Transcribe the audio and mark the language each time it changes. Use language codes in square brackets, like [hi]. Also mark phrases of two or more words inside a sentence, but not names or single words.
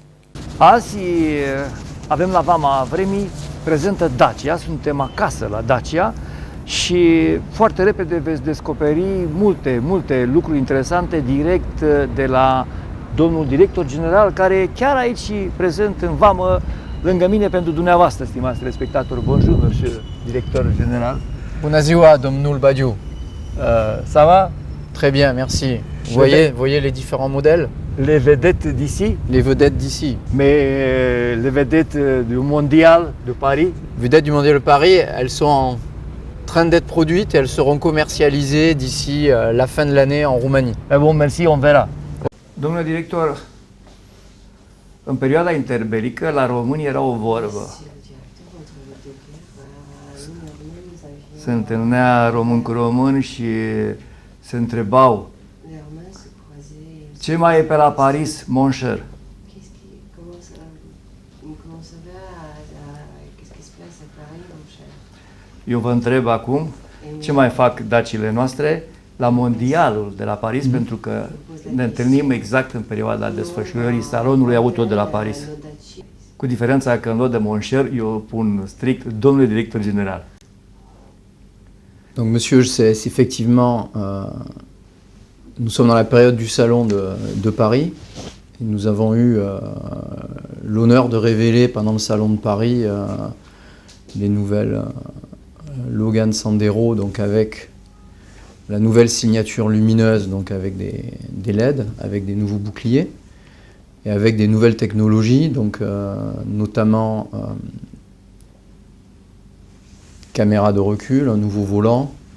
[ro] Azi avem la Vama Vremii prezentă Dacia, suntem acasă la Dacia și foarte repede veți descoperi multe lucruri interesante direct de la domnul director general, care e chiar aici prezent în Vamă, lângă mine pentru dumneavoastră, stimați respectatori. [fr] Bonjour, monsieur [ro] director general. Bună ziua, domnul Badiou. [fr] Ça va? Très bien, merci. Voyez les différents modèles? Les vedettes d'ici? Les vedettes d'ici. Mais les vedettes du mondial de Paris? Vedettes du mondial de Paris, elles sont en train d'être produites et elles seront commercialisées d'ici la fin de l'année en Roumanie. Eh bon, merci, on verra. [ro] Domnule director, în perioada interbelică la români era o vorbă. Se întâlnea român cu român și se întrebau: ce mai e pe la Paris, [fr] mon cher? [ro] Eu vă întreb acum, ce mai fac dacile noastre la mondialul de la Paris, pentru că ne întâlnim exact în perioada desfășurării salonului auto de la Paris. Cu diferența că în loc de [fr] mon cher, [ro] eu pun strict domnule director general. [fr] Donc monsieur, c'est effectivement, nous sommes dans la période du salon de Paris. Et nous avons eu l'honneur de révéler pendant le salon de Paris les nouvelles Logan Sandero, donc avec la nouvelle signature lumineuse, donc avec des LED, avec des nouveaux boucliers et avec des nouvelles technologies, donc notamment caméra de recul, un nouveau volant